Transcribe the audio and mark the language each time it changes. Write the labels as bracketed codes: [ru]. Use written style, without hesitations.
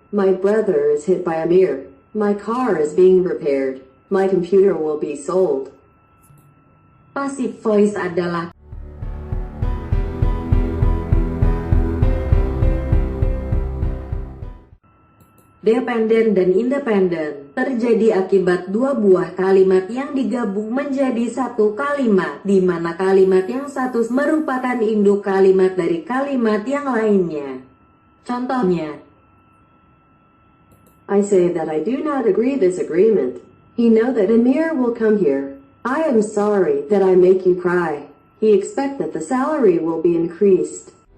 [en] My brother is hit by a mirror. My car is being repaired. My computer will be sold. [id] Passive voice adalah dependen dan independen terjadi akibat dua buah kalimat yang digabung menjadi satu kalimat, di mana kalimat yang satu merupakan induk kalimat dari kalimat yang lainnya. Contohnya, [en] I say that I do not agree this agreement. He know that Amir will come here. I am sorry that I make you cry. He expect that the salary will be increased.